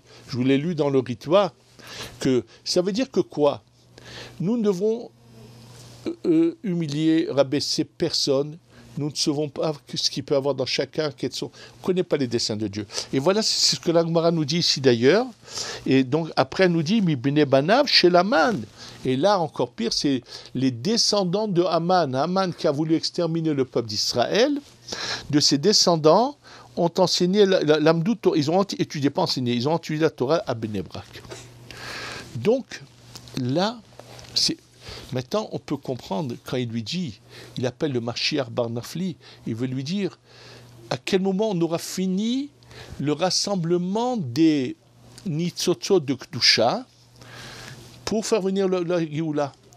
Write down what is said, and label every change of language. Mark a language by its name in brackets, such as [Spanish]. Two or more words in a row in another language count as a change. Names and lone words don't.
[French] Je vous l'ai lu dans le Ritva, que ça veut dire que quoi? Nous ne devons humilier, rabaisser personne. Nous ne savons pas ce qu'il peut y avoir dans chacun. On ne connaît pas les desseins de Dieu. Et voilà, c'est ce que la Gemara nous dit ici d'ailleurs. Et donc après, elle nous dit [Hebrew] מבני בניו של המן. [French] Et là, encore pire, c'est les descendants de Haman. Haman qui a voulu exterminer le peuple d'Israël. De ses descendants ont enseigné l' [Hebrew] עמדו תורה. [French] Ils ont étudié, pas enseigné, ils ont étudié la Torah à Bnei Brak. Donc là, maintenant on peut comprendre quand il lui dit, il appelle le Mashiach Bar Nafli, il veut lui dire à quel moment on aura fini le rassemblement des Nitzotzot de Kedusha pour faire venir la Géoula.